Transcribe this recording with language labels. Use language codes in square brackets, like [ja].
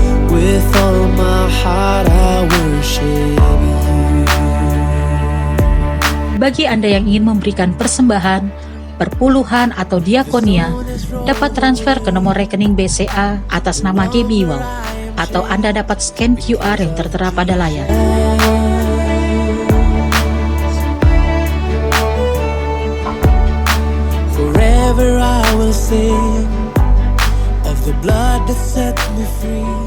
[en] With all my heart I worship you. [id] Bagi Anda yang ingin memberikan persembahan, perpuluhan atau diakonia, dapat transfer ke nomor rekening BCA atas nama GBI Wow, atau Anda dapat scan QR yang tertera pada layar. [en] Forever I will sing of the blood that set me free.